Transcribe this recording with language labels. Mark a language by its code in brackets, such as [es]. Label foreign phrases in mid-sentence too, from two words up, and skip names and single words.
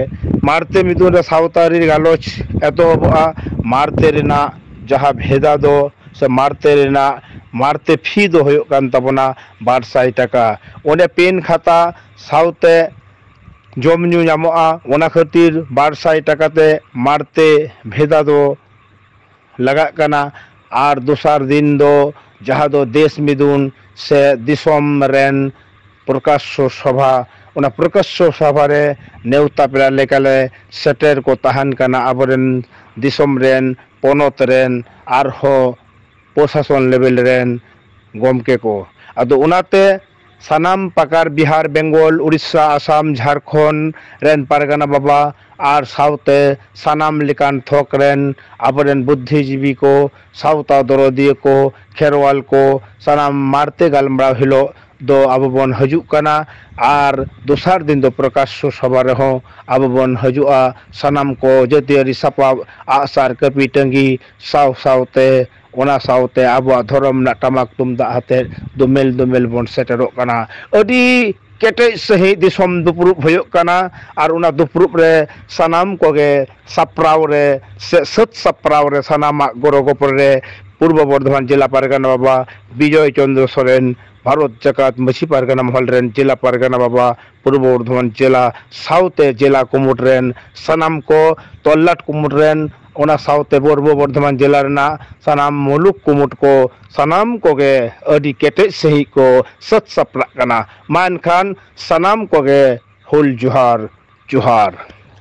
[sat] रे सावतारी गालोच एतोहबा मारते रेना जहाँ भेदा दो से मारते फी दो होयो कान तबना 200 टाका ओने पेन खाता सावते जमन्यू नामोआ ओना खातिर 200 टाकाते मारते भेदा दो लगा कना और दोसार दिन दो जहाँ दो देश मिदुन से दिसोम रेन प्रकाश सभा ओना प्रकाश सभा रे नेवता पेला लेकाले सेटर को तहान कना आबरेन दिसोम रेन पोनत रेन आरहो प्रशासन लेवल रेन गमके को अदो उनाते सनाम पाकार बिहार बेंगल उड़ीसा आसाम झारखंड रेन पारगाना बाबा और साउते सनाम लिकान थोक रेन आबरेन बुद्धिजीवी को साउता दरदिय को खेरवाल को सनाम मारते गालमरा हिलो दो आबोबन हजुकाना और दोसार दिन दो प्रकाश सभा रहो आबोबन हजुआ सनाम को जतियारी सपा आसार कपी टंगी साउते ओना साउते आबो धर्म ना टमाक तुमदा हाते दुमेल बन सेटरो कना अडी केटे सही दिसोम दुपुरुब होयो कना और उना दुपुरुब रे सनाम कोगे सप्राव रे सत सप्राव रे सनामा गोरगोपर रे पूर्व बर्धमान जिला पारगाना बाबा विजय चंद्र सोरेन भारत जाकात मछी पारगाना महल रेन जिला पारगाना बाबा पूर्व बर्धमान जिला साउते जिला कुमुट रेन सनाम को तल्लाट कुमुट रेन ओना साउते पूर्व बर्धमान जिला रेना सनाम मुलुक कुमुट को सनाम कोगे अडी केटे सही को सत सप्रा कना मान खान सनाम कोगे हुल जुहार